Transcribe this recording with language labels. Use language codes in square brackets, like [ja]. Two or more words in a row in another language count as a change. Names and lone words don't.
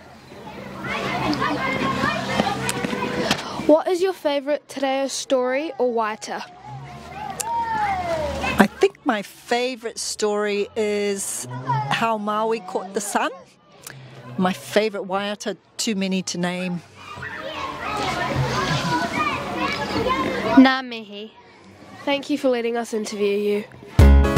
[en] What is your favourite Te Reo story or waiata? I think my favourite story is how Maui caught the sun. My favourite waiata, too many to name. [mi] Ngā mihi. [en] Thank you for letting us interview you.